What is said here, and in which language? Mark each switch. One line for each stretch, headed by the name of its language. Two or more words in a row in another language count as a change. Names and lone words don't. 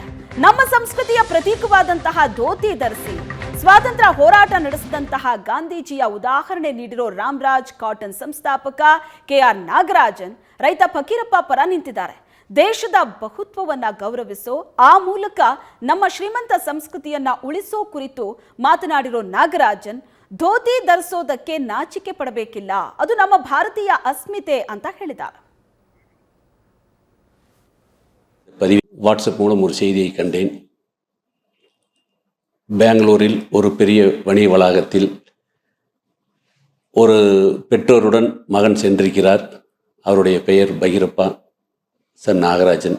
Kannada: ನಮ್ಮ ಸಂಸ್ಕೃತಿಯ ಪ್ರತೀಕವಾದಂತಹ ಧೋತಿ ಧರಿಸಿ ಸ್ವಾತಂತ್ರ್ಯ ಹೋರಾಟ ನಡೆಸಿದಂತಹ ಗಾಂಧೀಜಿಯ ಉದಾಹರಣೆ ನೀಡಿರೋ ರಾಮರಾಜ್ ಕಾಟನ್ ಸಂಸ್ಥಾಪಕ ಕೆಆರ್ ನಾಗರಾಜನ್ ರೈತ ಫಕೀರಪ್ಪ ಪರ ನಿಂತಿದ್ದಾರೆ. ದೇಶದ ಬಹುತ್ವವನ್ನ ಗೌರವಿಸೋ ಆ ಮೂಲಕ ನಮ್ಮ ಶ್ರೀಮಂತ ಸಂಸ್ಕೃತಿಯನ್ನ ಉಳಿಸೋ ಕುರಿತು ಮಾತನಾಡಿರೋ ನಾಗರಾಜನ್ ಧೋತಿ ಧರಿಸೋದಕ್ಕೆ ನಾಚಿಕೆ ಪಡಬೇಕಿಲ್ಲ, ಅದು ನಮ್ಮ ಭಾರತೀಯ ಅಸ್ಮಿತೆ ಅಂತ ಹೇಳಿದ್ದಾರೆ.
Tamil: வாட்ஸ்அப் மூலம் ஒரு செய்தியை கண்டேன். பெங்களூரில் ஒரு பெரிய வணிக வளாகத்தில் ஒரு பெற்றோருடன் மகன் சென்றிருக்கிறார். அவருடைய பெயர் பகீரப்பா சன் நாகராஜன்.